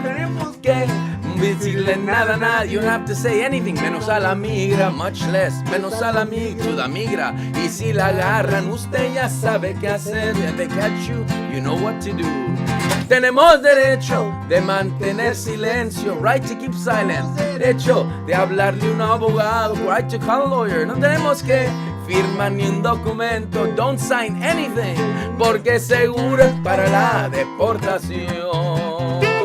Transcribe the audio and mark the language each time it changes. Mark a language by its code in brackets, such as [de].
[es] Tenemos que decirle nada a nadie. [en] You don't have to say anything. [es] Menos a la migra, [en] much less. [es] Menos a la migra. Y si la agarran, usted ya sabe qué hacer. [en] If they catch you, you know what to do. [es] Tenemos derecho de mantener silencio. [en] Right to keep silent. [es] Derecho de hablarle a un abogado. [en] Right to call a lawyer. [es] No tenemos que firmar ni un documento. [en] Don't sign anything, [es] porque seguro es para la deportación.